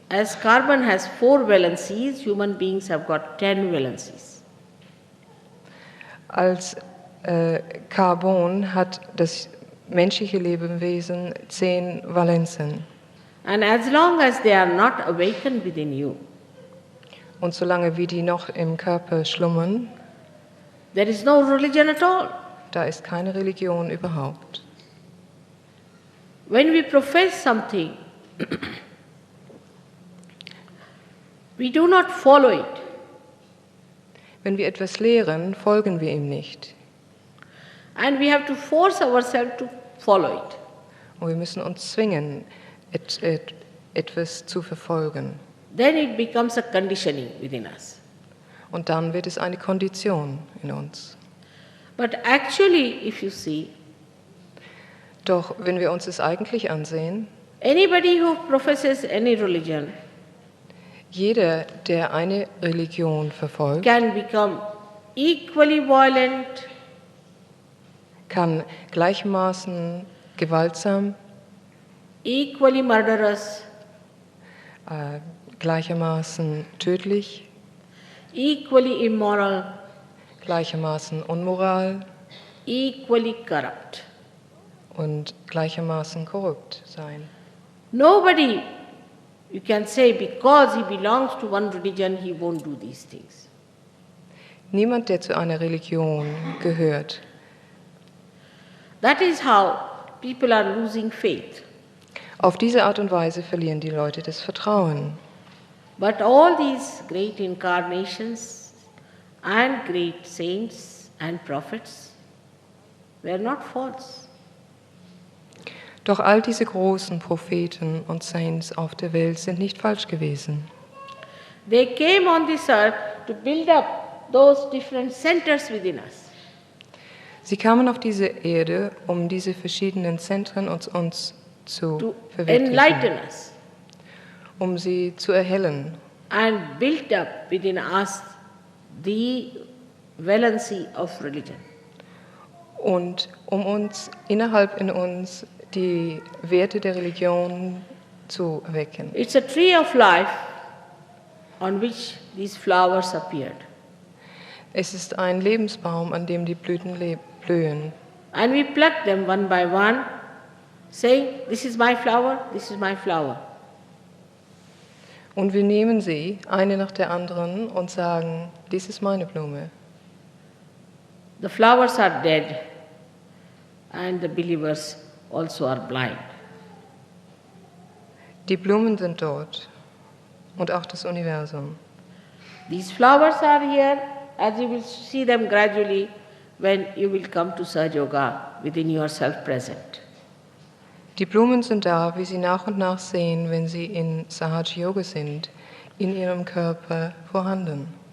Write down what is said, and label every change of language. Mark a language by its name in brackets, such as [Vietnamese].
[English] As carbon has 4 valencies, human beings have got 10 valencies. [German] Als Carbon hat das menschliche Lebewesen 10 Valenzen. [English] And as long as they are not awakened within you, [German] Und solange wie die noch im Körper schlummern, [English] there is no religion at all. [German] da ist keine Religion überhaupt. [English] When we profess something, we do not follow it. [German] Wenn wir etwas lehren, folgen wir ihm nicht. [English] And we have to force ourselves to follow it. [German] Und wir müssen uns zwingen, etwas zu verfolgen. [English] Then it becomes a conditioning within us. [German] Und dann wird es eine Kondition in uns. [English] But actually, if you see, [German] Doch wenn wir uns es eigentlich ansehen, [English] anybody who professes any religion [German] jeder, der eine Religion verfolgt, [English] can become equally violent, [German] kann gleichermaßen gewaltsam, [English] equally murderous, [German] gleichermaßen tödlich, [English] equally immoral, [German] gleichermaßen unmoral [English] equally corrupt. [German] und gleichermaßen korrupt sein. [English] Nobody, you can say, because he belongs to one religion, he won't do these things. [German] Niemand, der zu einer Religion gehört. [English] That is how people are losing faith. [German] Auf diese Art und Weise verlieren die Leute das Vertrauen. [English] But all these great incarnations and great saints and prophets were not false. [German] Doch all diese großen Propheten und Saints auf der Welt sind nicht falsch gewesen. [English] They came on this earth to build up those different centers within us. [German] Sie kamen auf diese Erde, um diese verschiedenen Zentren uns zu [English] To [German] verwirklichen, [English] enlighten us [German] um sie zu erhellen [English] and build up within us the valency of religion. [German] und um uns innerhalb in uns die Werte der Religion zu wecken. [English] It's a tree of life on which these flowers appeared. [German] Es ist ein Lebensbaum, an dem die Blüten blühen. [English] And we pluck them one by one, saying, this is my flower, this is my flower. [German] Und wir nehmen sie, eine nach der anderen, und sagen, dies ist meine Blume. [English] The flowers are dead, and the believers also are blind. [German] Die Blumen sind dort und auch das Universum. [English] These flowers are here, as you will see them gradually when you will come to Sahaja Yoga within yourself present. [German] Die Blumen sind da, wie Sie nach und nach sehen, wenn Sie in Sahaja Yoga sind, in Ihrem Körper vorhanden.